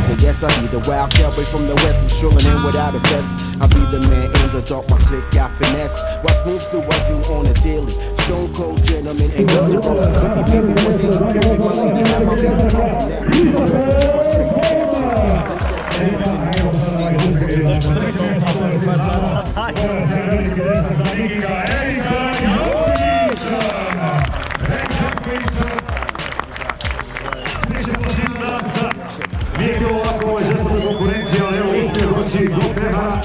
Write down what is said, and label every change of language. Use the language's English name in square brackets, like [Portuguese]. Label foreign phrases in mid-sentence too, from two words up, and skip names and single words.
[English] And yes, I'll be the wild cowboy from the west. I'm strolling in without a vest. I'll be the man in the dark, my click got finesse. What moves do I do on a daily? Stone cold gentlemen and guns and roses. Baby, baby, one day you can be my lady. Have my baby now. Crazy cats in [Croatian] Nije bilo ovako, ovo je žestoka konkurencija, ali evo uspije doći do Pehara.